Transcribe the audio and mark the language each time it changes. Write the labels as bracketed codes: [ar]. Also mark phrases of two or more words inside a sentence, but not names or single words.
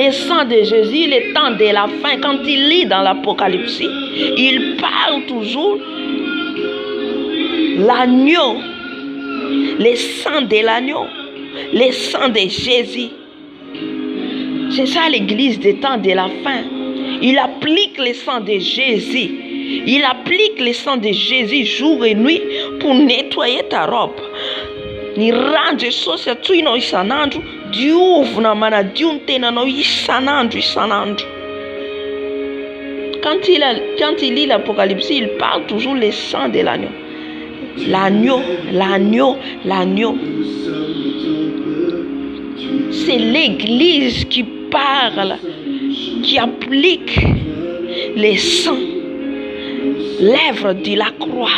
[fr] Le sang de Jésus, le temps de la fin, quand il lit dans l'Apocalypse, il parle toujours l'agneau, le sang de l'agneau, le sang de Jésus. C'est ça l'église des temps de la fin. Il applique le sang de Jésus. Il applique le sang de Jésus jour et nuit pour nettoyer ta robe. [mg] Ni range sosia tuino isanandro diovina manadio ny tenanao isanandro. [fr] Quand il lit l'Apocalypse, il parle toujours le sang de l'agneau. L'agneau. C'est l'église qui parle, qui applique le sang, l'œuvre de la croix.